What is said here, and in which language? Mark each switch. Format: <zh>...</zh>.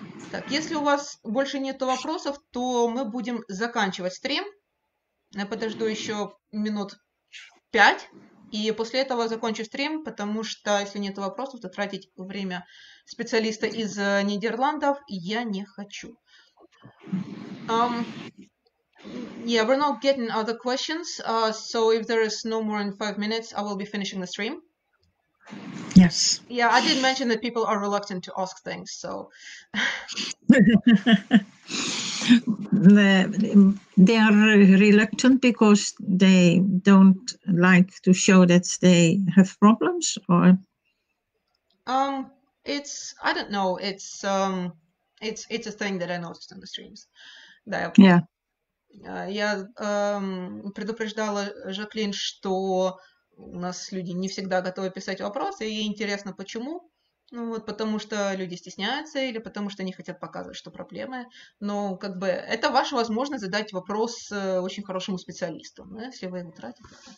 <ru>Так, если у вас больше нет вопросов, то мы будем заканчивать стрим. Я подожду еще минут 5. И после этого закончу стрим, потому что, если нет вопросов, то тратить время специалиста из Нидерландов я не хочу.</ru> <en>Yeah, we're not getting other questions, so if there is no more than 5 minutes, I will be finishing the stream. Yes. Yeah, I did mention that people are reluctant to ask things, so... They are reluctant because they don't like to show that they have problems, or it's, I don't know, it's a thing that I noticed on the streams.</en> <ru>Да,</ru> <en>yeah.</en> <ru>Я предупреждала Жаклин, что у нас люди не всегда готовы писать вопросы, и ей интересно, почему. Ну вот, потому что люди стесняются или потому что не хотят показывать, что проблемы. Но как бы это ваша возможность задать вопрос очень хорошему специалисту, но если вы его тратите.</ru>